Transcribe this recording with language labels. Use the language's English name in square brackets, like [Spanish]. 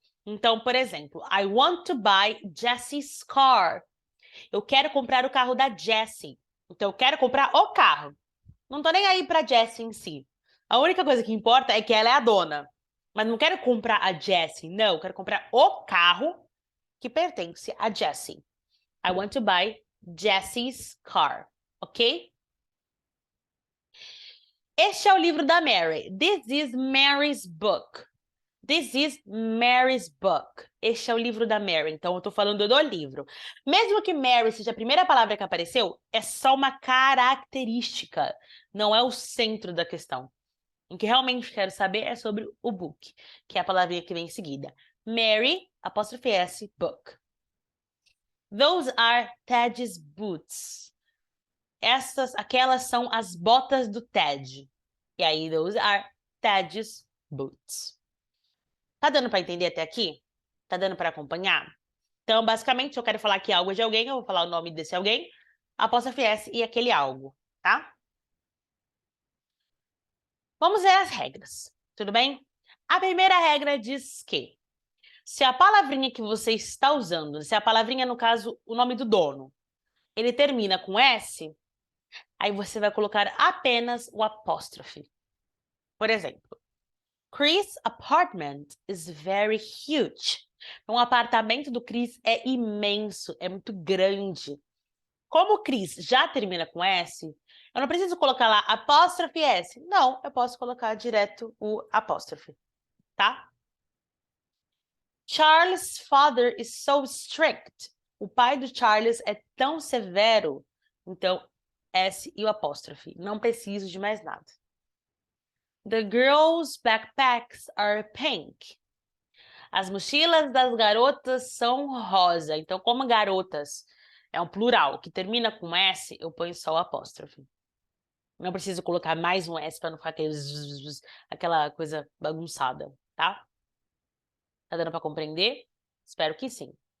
[Portuguese] Então, por exemplo, [English] I want to buy Jessie's car. [Portuguese] Eu quero comprar o carro da Jessie. Então, eu quero comprar o carro. Não tô nem aí pra Jessie em si. A única coisa que importa é que ela é a dona. Mas não quero comprar a Jessie, não. Eu quero comprar o carro que pertence a Jessie. [English] I want to buy Jessie's car, ok? [Portuguese] Este é o livro da Mary. [English] This is Mary's book. This is Mary's book. [Portuguese] Este é o livro da Mary, então eu tô falando do livro. Mesmo que Mary seja a primeira palavra que apareceu, é só uma característica, não é o centro da questão. O que realmente quero saber é sobre o book, que é a palavrinha que vem em seguida. [English] Mary, [Portuguese] apóstrofe [English] S, book. Those are Ted's boots. [Portuguese] Aquelas são as botas do Ted. E aí, [English] those are Ted's boots. [Portuguese] Tá dando para entender até aqui? Tá dando para acompanhar? Então, basicamente, se eu quero falar que algo é de alguém, eu vou falar o nome desse alguém, apóstrofe S e aquele algo, tá? Vamos ver as regras, tudo bem? A primeira regra diz que se a palavrinha que você está usando, se a palavrinha, no caso, o nome do dono, ele termina com S, aí você vai colocar apenas o apóstrofe. Por exemplo, [English] Chris' apartment is very huge. [Portuguese] Um apartamento do Chris é imenso, é muito grande. Como o Chris já termina com S, eu não preciso colocar lá apóstrofe S. Não, eu posso colocar direto o apóstrofe, tá? [English] Charles' father is so strict. [Portuguese] O pai do Charles é tão severo. Então, S e o apóstrofe. Não preciso de mais nada. [English] The girls' backpacks are pink. [Portuguese] As mochilas das garotas são rosa. Então, como garotas é um plural que termina com S, eu ponho só o apóstrofe. Não preciso colocar mais um S para não ficar aquela coisa bagunçada, tá? Tá dando para compreender? Espero que sim.